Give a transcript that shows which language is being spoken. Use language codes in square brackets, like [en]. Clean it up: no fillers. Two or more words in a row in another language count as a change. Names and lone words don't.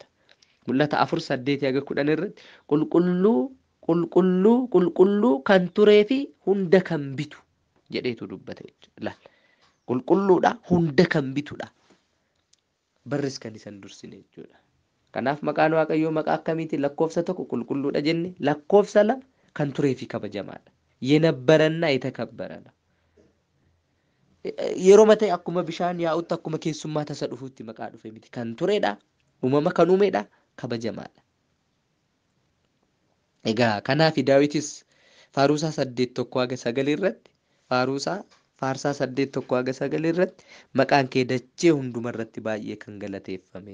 [om] Mul'ata 4:8-10 irratti qulqulluu kan turee fi hunda kan bitu jedheetu dubbata jechuudha. Qulqulluudha, hunda kan bitudha. Barris kan isan dursine jechuudha. Kanaaf maqaan waaqayyoo maqaa akkamiiti? Lakkoofsa 1 qulqulluudha jenne, lakkoofsa 2 kan turee fi kabajamaadha. [am] የነበረና የተከበረ ነው. [om] yeroo matee akkuma bishaan yaa'utti akkuma keessummaa tasa dhufuutti maqaa dhufe miti. Kan tureedha, uumama kan uumeedha, kabajamaadha. Egaa kanaaf Daawitis faaruusaa 8:1-9 irratti faaruusaa faarsaa 8:1-9 irratti maqaan kee dachee hundumarratti baay'ee kan galateeffame.